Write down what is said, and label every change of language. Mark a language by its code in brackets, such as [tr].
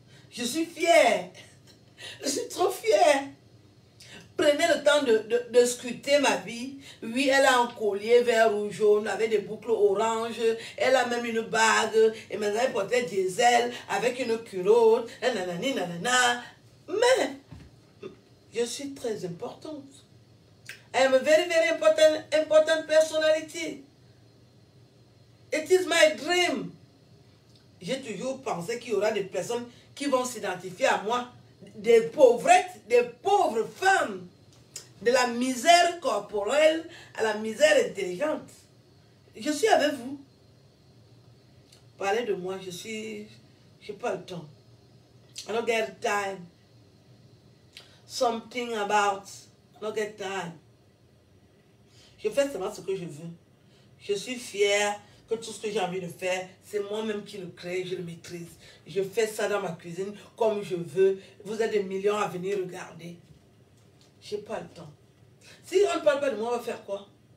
[fr] Je suis fière. Je suis trop fière. Prenez le temps de scruter ma vie. Oui, elle a un collier vert ou jaune avec des boucles oranges. Elle a même une bague. Et maintenant, elle portait des ailes avec une culotte. Nanani, nanana. Mais, je suis très importante. [en] I am a very, very important personality. It is my dream. [fr] J'ai toujours pensé qu'il y aura des personnes qui vont s'identifier à moi. Des pauvrettes, des pauvres femmes. De la misère corporelle à la misère intelligente. Je suis avec vous. Parlez de moi, je n'ai pas le temps. [en] I don't get time. Something about, I don't get time. [fr] Je fais seulement ce que je veux. Je suis fière que tout ce que j'ai envie de faire, c'est moi-même qui le crée, je le maîtrise. Je fais ça dans ma cuisine comme je veux. Vous êtes des millions à venir regarder. Je n'ai pas le temps. Si on ne parle pas de moi, on va faire quoi?